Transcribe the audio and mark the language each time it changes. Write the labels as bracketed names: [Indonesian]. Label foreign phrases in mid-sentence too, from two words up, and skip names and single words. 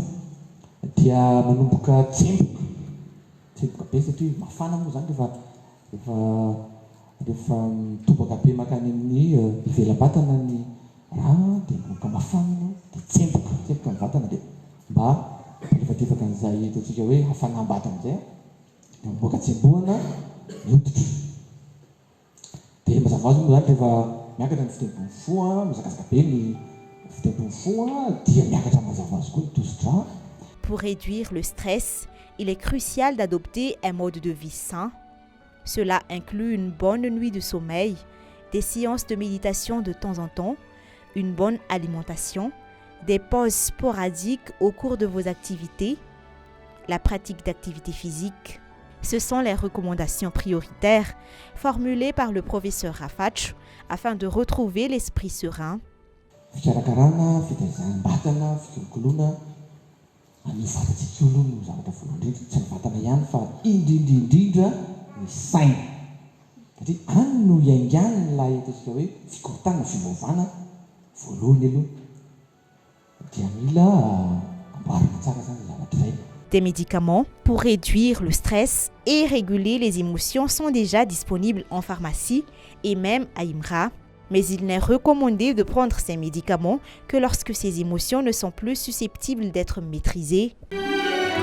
[Malagasy] Dia manomboka tsemboka be satria mafana moa zany rehefa mitobaka be makany amin'ny ivelam-batana ny raha dia manomboka mafana dia tsemboka ny vatana dia mba lefatefaka an'izay ataontsika hoe hafanam-batana izay dia mamoaka tsembohana hoditra. Dia mazava azy moa zany rehefa miakatra ny fitempony fo mizakazaka be ny fitempony fo dia miakatra mazava azy koa ny tosi-drà. [French] Pour réduire le stress, il est crucial d'adopter un mode de vie sain. Cela inclut une bonne nuit de sommeil, des séances de méditation de temps en temps, une bonne alimentation, des pauses sporadiques au cours de vos activités, la pratique d'activités physiques. Ce sont les recommandations prioritaires formulées par le professeur Rafach afin de retrouver l'esprit serein. [Malagasy] Fikarakarana, fitaizam-batana, fikolokoloana, anio vatantsika io aloha no zavatra voalohany indrindra, tsy ny vatana ihany fa indrindra ny saina. Satria any no iaingany ilay ataontsika hoe fikorotana, fivavahana voalohany aloha. Dia mila amboarina tsara zany zavatra izay. [French] Des médicaments pour réduire le stress et réguler les émotions sont déjà disponibles en pharmacie et même à IMRA. Mais il n'est recommandé de prendre ces médicaments que lorsque ces émotions ne sont plus susceptibles d'être maîtrisées.